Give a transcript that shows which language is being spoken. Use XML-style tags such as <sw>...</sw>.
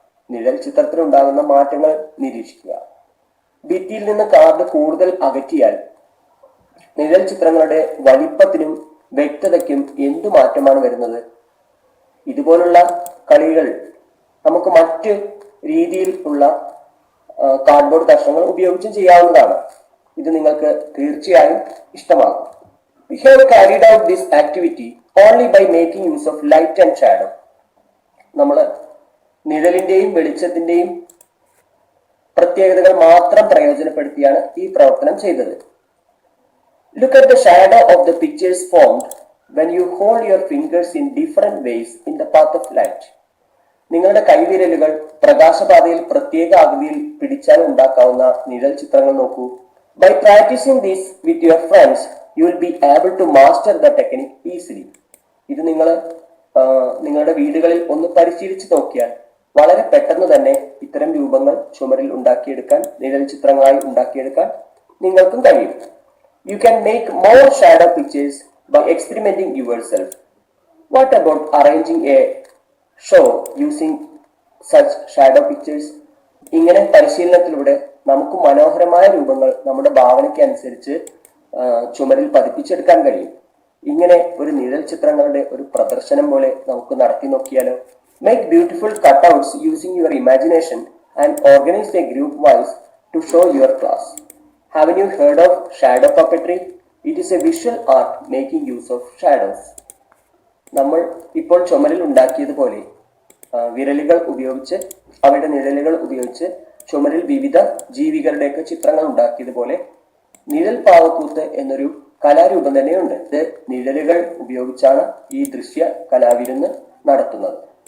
<ml>നിഴൽ ചിത്രത്തിലുണ്ടാകുന്ന മാറ്റങ്ങൾ നിരീക്ഷിക്കുക. ഭിത്തിയിൽ നിന്ന് കാർഡ് കൂടുതൽ അകറ്റിയാൽ നിഴൽ ചിത്രങ്ങളുടെ വലിപ്പത്തിനും വ്യക്തതയ്ക്കും എന്തു മാറ്റമാണ് വരുന്നത്? ഇതുപോലുള്ള കളികൾ നമുക്ക് മറ്റ് രീതിയിൽ ഉള്ള കാർഡ്ബോർഡ് കഷ്ണങ്ങൾ ഉപയോഗിച്ചും ചെയ്യാവുന്നതാണ്. ഇത് നിങ്ങൾക്ക് തീർച്ചയായും ഇഷ്ടമാകും.</ml> <en>We have carried out this activity only by making use of light and shadow.</en> <ml>നമ്മൾ നിഴലിന്റെയും വെളിച്ചത്തിന്റെയും പ്രത്യേകതകൾ മാത്രം പ്രയോജനപ്പെടുത്തിയാണ് ഈ പ്രവർത്തനം ചെയ്തത്.</ml> <en>Look at the shadow of the pictures formed when you hold your fingers in different ways in the path of light.</en> <ml>നിങ്ങളുടെ കൈവിരലുകൾ പ്രകാശപാതയിൽ പ്രത്യേക ആകൃതിയിൽ പിടിച്ചാൽ ഉണ്ടാക്കാവുന്ന നിഴൽ ചിത്രങ്ങൾ നോക്കൂ.</ml> <en>By practicing this with your friends, you will be able to master the technique easily.</en> <ml>ഇത് നിങ്ങളുടെ വീടുകളിൽ ഒന്ന് പരിശീലിച്ച് നോക്കിയാൽ വളരെ പെട്ടെന്ന് തന്നെ ഇത്തരം രൂപങ്ങൾ ചുമരിൽ ഉണ്ടാക്കിയെടുക്കാൻ, നിഴൽ ചിത്രങ്ങളായി ഉണ്ടാക്കിയെടുക്കാൻ നിങ്ങൾക്കും കഴിയും.</ml> <en>You can make more shadow pictures by experimenting yourself. What about arranging a show using such shadow pictures?</en> <ml>ഇങ്ങനെ പരിശീലനത്തിലൂടെ നമുക്ക് മനോഹരമായ രൂപങ്ങൾ നമ്മുടെ ഭാവനയ്ക്ക് അനുസരിച്ച് ചുമരിൽ പതിപ്പിച്ചെടുക്കാൻ കഴിയും. ഇങ്ങനെ ഒരു നിഴൽ ചിത്രങ്ങളുടെ ഒരു പ്രദർശനം പോലെ നമുക്ക് നടത്തി നോക്കിയാലോ?</ml> <en>Make beautiful cutouts using your imagination and organize a group wise to show your class. Haven't you heard of shadow puppetry? It is a visual art making use of shadows.</en> <ml>നമ്മൾ ഇപ്പോൾ ചുമരിൽ ഉണ്ടാക്കിയതുപോലെ വിരലുകൾ ഉപയോഗിച്ച് അവയുടെ നിഴലുകൾ ഉപയോഗിച്ച് ചുമരിൽ വിവിധ ജീവികളുടെയൊക്കെ ചിത്രങ്ങൾ ഉണ്ടാക്കിയതുപോലെ നിഴൽ പാവക്കൂത്ത് എന്നൊരു കലാരൂപം തന്നെയുണ്ട്. ഇത് നിഴലുകൾ ഉപയോഗിച്ചാണ് ഈ ദൃശ്യ കലാവിരുന്ന് നടത്തുന്നത്.</ml>